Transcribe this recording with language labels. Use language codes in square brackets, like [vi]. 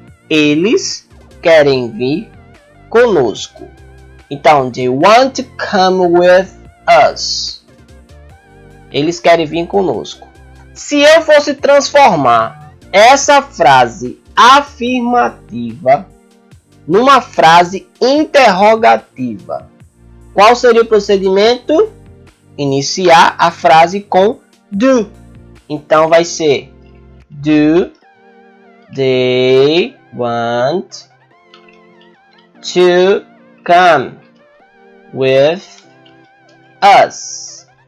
[pt] Eles querem vir conosco. [en] Então, they want to come with us. [pt] Eles querem vir conosco. Se eu fosse transformar essa frase afirmativa numa frase interrogativa, qual seria o procedimento? Iniciar a frase com do. Então vai ser: [en] do they want to come with us?